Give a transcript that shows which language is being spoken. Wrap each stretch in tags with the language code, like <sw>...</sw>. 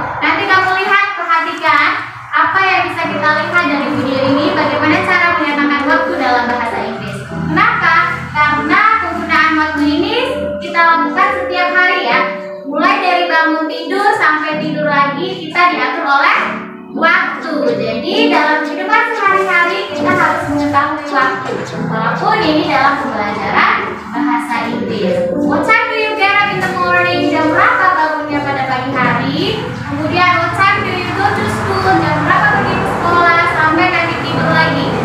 <id>Nanti kamu lihat, perhatikan apa yang bisa kita lihat dari video ini, bagaimana cara menyatakan waktu dalam bahasa Inggris. Kenapa? Karena penggunaan waktu ini kita lakukan setiap hari ya. Mulai dari bangun tidur sampai tidur lagi kita diatur oleh waktu. Jadi dalam kehidupan sehari-hari kita harus mengetahui mengetahui waktu. Walaupun ini dalam pembelajaran bahasa Inggris.</id> <en>What time do you get up in the morning?</en> <id>Jam berapa bangunnya pada pagi hari? Kemudian</id> <en>what time do you go to school?</en> <id>Jam berapa pergi ke sekolah sampai nanti tidur lagi?</id>